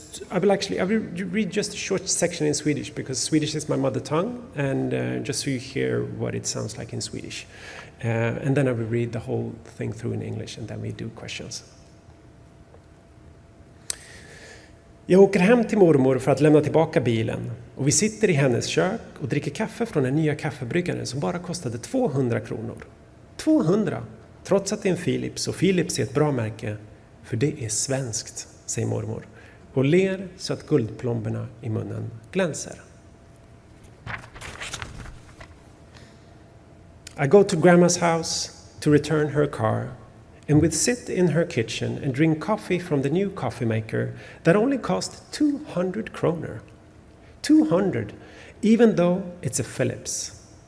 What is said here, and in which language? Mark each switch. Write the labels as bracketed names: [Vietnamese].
[English] I will read just a short section in Swedish, because Swedish is my mother tongue, and just so you hear what it sounds like in Swedish. And then I will read the whole thing through in English, and then we do questions. [Swedish] Jag åker hem till mormor för att lämna tillbaka bilen, och vi sitter i hennes kök och dricker kaffe från den nya kaffebryggaren som bara kostade 200 kronor. 200! Trots att det är en Philips, och Philips är ett bra märke, för det är svenskt, säger mormor, och ler så att guldplomberna i munnen glänser. [English] I go to Grandma's house to return her car, and we'd sit in her kitchen and drink coffee from the new coffee maker that only cost 200 kronor. 200, even though it's a Philips.